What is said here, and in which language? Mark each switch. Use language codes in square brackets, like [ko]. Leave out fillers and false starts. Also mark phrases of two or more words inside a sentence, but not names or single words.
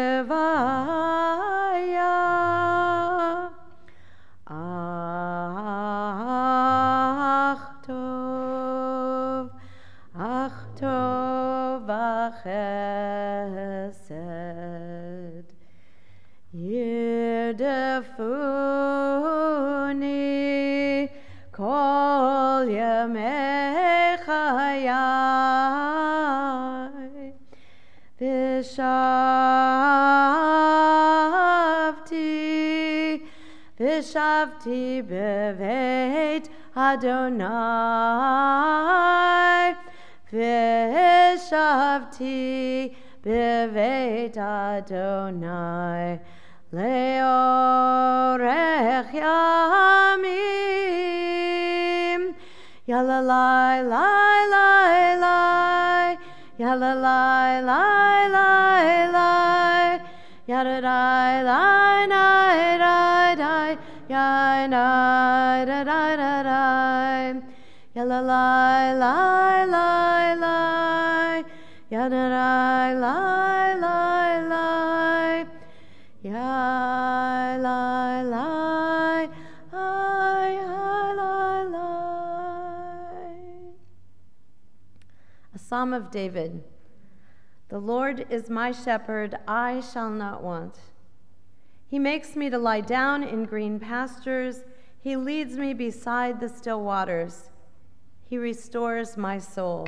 [he] רויה אך טוב וחסד ירדפוני כל ימי חיי ושבתי בבית אדוני ושבתי בבית אדוני Leorech Yamim Yalalai Lai Lai Lai Yalalai Lai Lai Lai Yadadai Lai Nai Dai Dai Yai Nai Dai Dai Dai Dai Yalalai Lai Lai Lai Yadadai Lai Lai Lai Yai Lai Lai Ai Lai Lai. [en] A Psalm of David. The Lord is my shepherd, I shall not want. He makes me to lie down in green pastures. He leads me beside the still waters. He restores my soul.